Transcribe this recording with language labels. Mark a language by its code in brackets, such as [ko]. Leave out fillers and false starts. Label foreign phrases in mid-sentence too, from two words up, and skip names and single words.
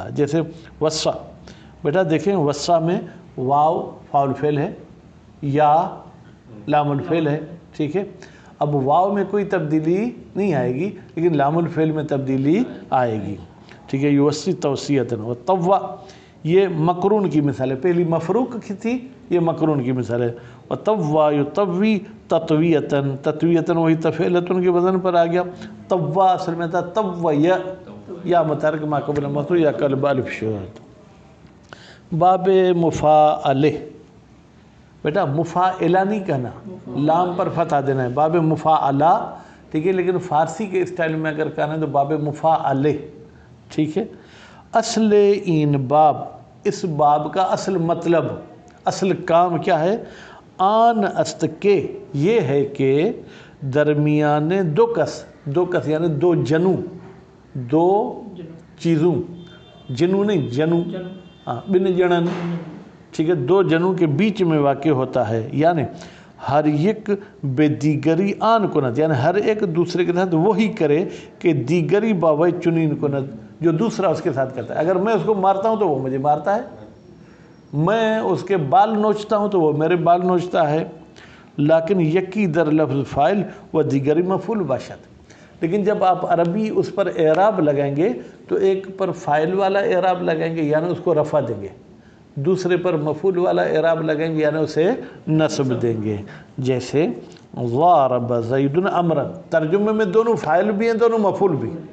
[ur] جیسے وصا، بیٹا دیکھیں وصا میں واو فاعل فعل ہے، یا لام الفعل ہے، ٹھیک ہے، اب واو میں کوئی تبدیلی نہیں آئے گی، لیکن لام الفعل میں تبدیلی آئے گی، ٹھیک ہے، [ar] یوصی توصیتاً۔ و طوا، [ur] یہ مقرون کی مثال ہے، پہلی مفروق کی تھی، یہ مقرون کی مثال ہے۔ [ar] و طوا یطوی تطویتاً، تطویتاً [ur] وہی تفعیلتن کے وزن پر آ گیا۔ طوا اصل میں تھا طوی، [fa] یا متحرک ما قبل مفتوح یا قلب الف شد۔ [ur] باب مفاعلہ، بیٹا مفاعلہ نہیں کہنا، لام پر فتح دینا ہے، باب مفاعلہ، ٹھیک ہے، لیکن فارسی کے اسٹائل میں اگر کہنا ہے تو باب مفاعلہ، ٹھیک ہے۔ [fa] اصل این باب، [ur] اس باب کا اصل مطلب، اصل کام کیا ہے؟ [fa] آن است کے، [ur] یہ ہے کہ [fa] درمیان دو کس [ur] یعنی دو جنوں، دو چیزوں، جنوں نہیں جنوں، بن جنن، ٹھیک ہے، دو جنوں کے بیچ میں واقع ہوتا ہے، یعنی [fa] ہر ایک بے دیگری آن کند، [ur] یعنی ہر ایک دوسرے کے ساتھ وہی کرے کہ [fa] دیگری باوی چنین کند، [ur] جو دوسرا اس کے ساتھ کرتا ہے۔ اگر میں اس کو مارتا ہوں تو وہ مجھے مارتا ہے، میں اس کے بال نوچتا ہوں تو وہ میرے بال نوچتا ہے، لیکن [fa] یکی در لفظ فاعل و دیگری مفعول باشد، [ur] لیکن جب آپ عربی اس پر اعراب لگائیں گے تو ایک پر فاعل والا اعراب لگائیں گے یعنی اس کو رفع دیں گے، دوسرے پر مفعول والا اعراب لگائیں گے یعنی اسے نصب دیں گے۔ جیسے [ar] ضارب زید امرا، [ur] ترجمے میں دونوں فاعل بھی ہیں دونوں مفعول بھی ہیں.